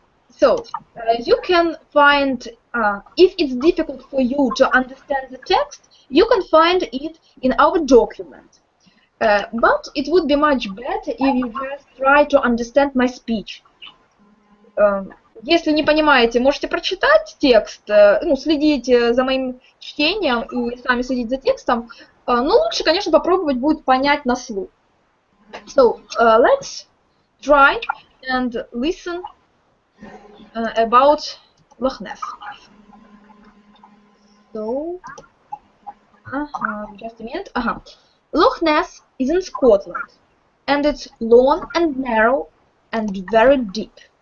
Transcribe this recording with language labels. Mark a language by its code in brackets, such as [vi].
[en] So, you can find, if it's difficult for you to understand the text, you can find it in our document. But it would be much better if you just try to understand my speech. [ru] Если не понимаете, можете прочитать текст, следите за моим чтением и сами следить за текстом, но лучше, конечно, попробовать будет понять на слух. [en] So, let's try and listen about Loch Ness. So, just a minute. Loch Ness is in Scotland, and it's long and narrow and very deep.